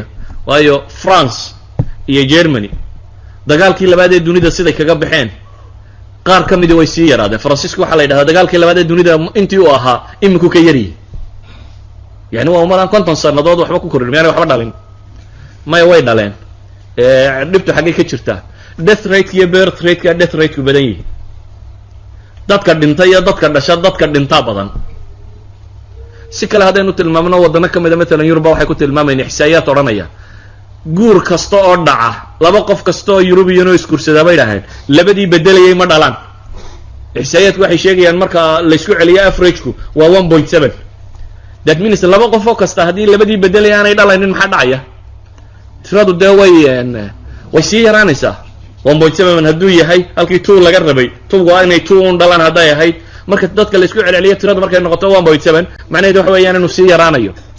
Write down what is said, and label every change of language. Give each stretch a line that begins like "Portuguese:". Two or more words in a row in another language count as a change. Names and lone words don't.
Somali: waayo France iyo Germany dagaalkii labaad ee dunida siday kaga baxeen qaar ka mid way sii yaraadeen. Faransiisku waxa la yidhahdaa dagaalkii labaad ee dunida intii uu ahaa iminku ka yariyay. yani waa umadan 50 sanadood waxba ku korin waxba dhalin may way dhaleen. dhibtu xaggee ka jirtaa?
English: death rate
Somali: iyo
English: birth rate
Somali: ka
English: death rate
Somali: ku badan yihiin. dadka dhintay iyo dadka dhasha dadka dhinta badan. si kale haddaynu tilmaamno wadano ka mid ah maalan Yurub waxay ku tilmaamayeen ixsaa'iyaad oranaya guur kasta oo dhaca laba qof kasta oo Yurubiyan oo iskursada bay dhahayn labadii bedelayay ma dhalaan. ixsaa'iyaadku waxay sheegayaan marka la isku celiyo average-ku waa 1.7.
English: that means
Somali: laba qof oo kasta haddii labadii bedelayaan ay dhalaynin maxaa dhacaya? tiradu dee way sii yaraanaysaa. 1.7 hadduu yahay halkii 2 laga rabay 2 waa inay 2 dhalaan hadday ahayd marka dadka la isku celceliyo tiradu markay noqoto 1.7 macnaheedu waxa weeyaan inuu sii yaraanayo.